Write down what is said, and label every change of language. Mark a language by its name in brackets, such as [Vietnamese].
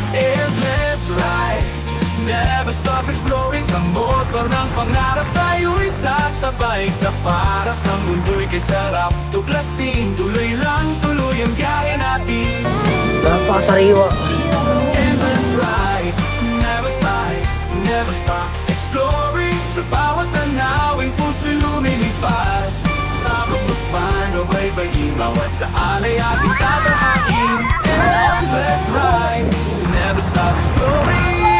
[English] Endless ride, never stop exploring. [Filipino] Sa motor ng pangarap tayo'y sasabay. Sa para sa mundo'y kay sarap tuklasin. Tuloy lang, tuloy ang gaya natin. Napakasariwa. [English] Endless ride, never stop exploring. [Filipino] Sa bawat tanawin puso'y lumilipad. Sa bundok man o baybayin, bawat daan ay ating tatahakin. [English] Endless ride, never stop exploring.